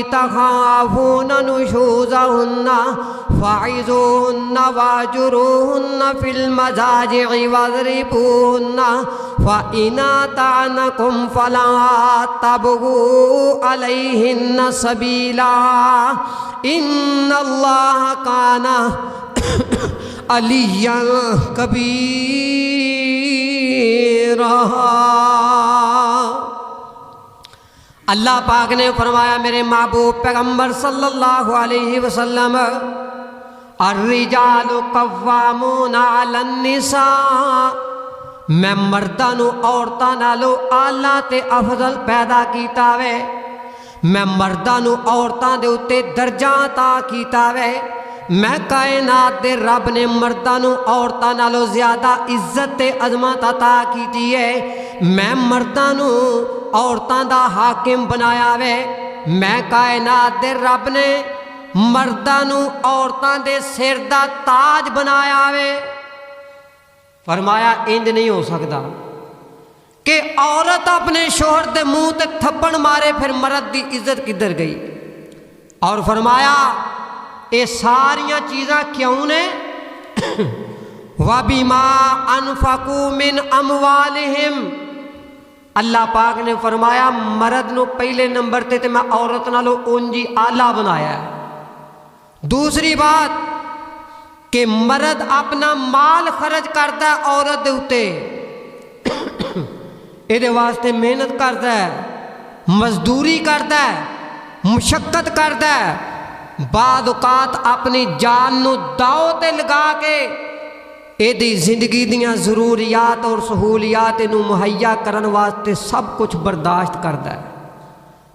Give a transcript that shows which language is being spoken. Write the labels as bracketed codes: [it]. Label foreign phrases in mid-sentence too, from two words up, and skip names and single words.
[ar] تخافون نشوزهن فعظوهن واهجروهن في المضاجع واضربوهن فإن أطعنكم فلا تبغوا عليهن سبيلا إن الله كان عليا كبيرا۔ [ur] اللہ پاک نے فرمایا میرے محبوب پیغمبر [ar] صلی اللہ علیہ وسلم الرجال قوامون علی النساء، [pa] میں مرداں نو عورتاں نالوں اعلیٰ تے افضل پیدا کیتا وے، میں مرداں نو عورتاں دے اتے درجہ عطا کیتا وے، میں کائنات دے رب نے مرداں نوں عورتاں نالوں زیادہ عزت تے عظمت عطا کیتی ہے، میں مرداں نوں عورتاں دا حاکم بنایا وے، میں کائنات دے رب نے مرداں نوں عورتاں دے سر دا تاج بنایا وے۔ فرمایا انج نہیں ہو سکتا کہ عورت اپنے شوہر دے منہ تے تھپڑ مارے پھر مرد دی عزت کدھر گئی۔ اور فرمایا یہ ساریاں چیزاں کیوں نے؟ [ar] وَبِمَا أَنفَقُوا مِنْ أَمْوَالِهِمْ، [pa] اللہ پاک نے فرمایا مرد نو پہلے نمبر تے میں عورت نالوں اونجی آلہ بنایا ہے۔ دوسری بات کہ مرد اپنا مال خرچ کرتا ہے عورت دے اتے، یہ واسطے محنت کرتا ہے، مزدوری کرتا ہے، مشقت کرتا ہے، بعد اوقات اپنی جان نو داؤ تے لگا کے ایدی زندگی دیاں ضروریات اور سہولیات نو مہیا کرن واسطے سب کچھ برداشت کرتا ہے۔